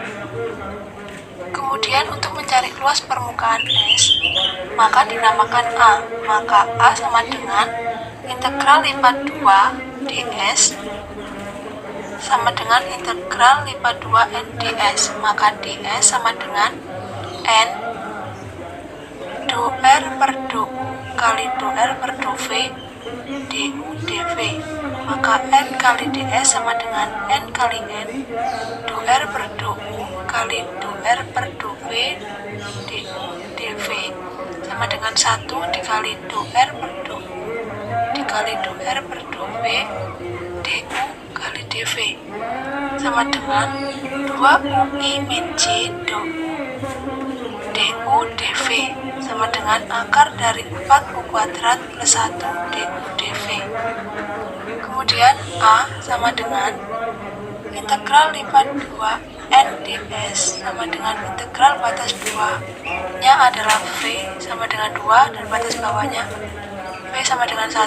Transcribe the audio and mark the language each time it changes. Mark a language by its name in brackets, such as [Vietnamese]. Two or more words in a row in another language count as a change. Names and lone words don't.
[Indonesian] Kemudian untuk mencari luas permukaan S, maka dinamakan A. Maka A sama dengan integral lipat 2 ds sama dengan integral lipat 2 n ds. Maka ds sama dengan n du R per du kali du R per du V du dv. Maka n kali ds sama dengan n kali n du R per du kali du R per du V du dv sama dengan 1 dikali du R per du dikali du R per du V du kali dv sama dengan 2 UI min J du dv sama dengan akar dari 4 U kuadrat plus 1 du dv. Kemudian A sama dengan integral lipat 2 n ds sama dengan integral batas 2 nya adalah V sama dengan 2 dan batas bawahnya V sama dengan 1.